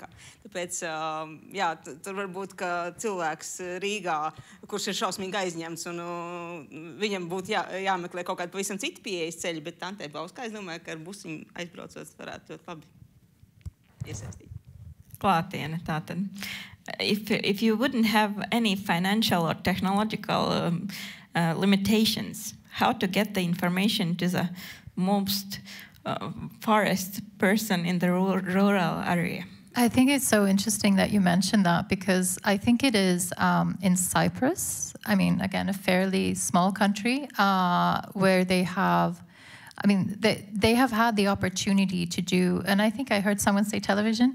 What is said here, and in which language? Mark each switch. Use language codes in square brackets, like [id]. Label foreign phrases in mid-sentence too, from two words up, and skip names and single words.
[lv] Tāpēc, jā, tur var būt, ka cilvēks Rīgā, kurš ir šausmīgi aizņemts, un viņam būtu jāmeklē kaut kādi pavisam citi pieejas ceļi, bet Tante Bauskā, es domāju, ka ar busiņu aizbraucot varētu ļoti labi iesaistīt. Klātiene, tātad. [en] If you wouldn't have any financial or technological limitations, how to get the information to the most farthest person in the rural area? I think it's so interesting that you mentioned that, because I think it is in Cyprus, I mean, again, a fairly small country, where they have, I mean, they have had the opportunity to do, and I think I heard someone say television.